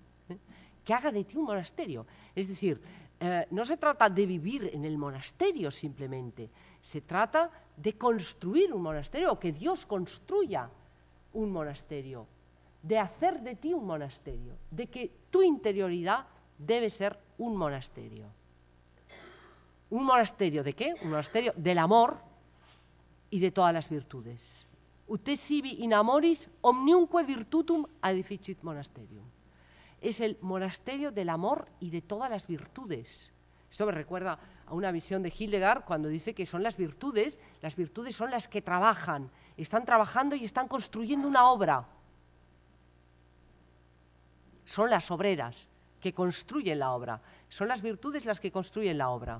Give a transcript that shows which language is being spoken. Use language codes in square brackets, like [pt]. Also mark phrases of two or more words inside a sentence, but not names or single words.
[es] Que haga de ti un monasterio. Es decir, no se trata de vivir en el monasterio simplemente, se trata de construir un monasterio, o que Dios construya un monasterio, de hacer de ti un monasterio, de que tu interioridad debe ser un monasterio. ¿Un monasterio de qué? Un monasterio del amor y de todas las virtudes. [la] Ut sibi in amoris omniumque virtutum edificit monasterium. [es] Es el monasterio del amor y de todas las virtudes. Esto me recuerda a una visión de Hildegard cuando dice que son las virtudes son las que trabajan, están trabajando y están construyendo una obra. Son las obreras que construyen la obra, son las virtudes las que construyen la obra.